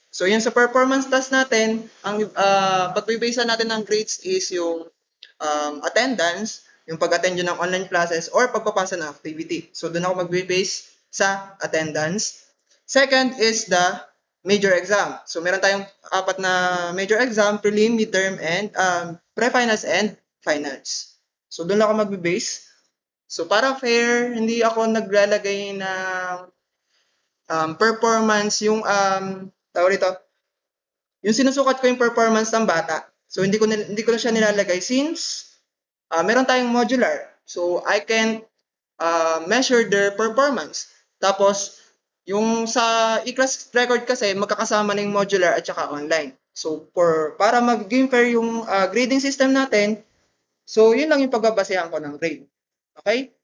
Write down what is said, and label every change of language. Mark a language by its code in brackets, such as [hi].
[tl] So, yun sa performance task natin, ang pagbibasa natin ng grades is yung attendance, yung pag-attend yun ng online classes, or pagpapasa ng activity. So, doon ako magbe-base sa attendance. [en] Second is the major exam. So, [tl] meron tayong apat na [en] major exam, prelim, midterm, and pre-finals and finals. [tl] So, doon ako magbe-base. So, para fair, hindi ako naglalagay ng performance, yung tawag dito, yung sinusukat ko yung performance ng bata. So, hindi ko na siya nilalagay since meron tayong modular. [en] So, I can measure their performance. [tl] Tapos, yung sa e-class record kasi, magkakasama na yung modular at saka online. So, para maging fair yung grading system natin, so, yun lang yung pagbabasehan ko ng grade. Okay?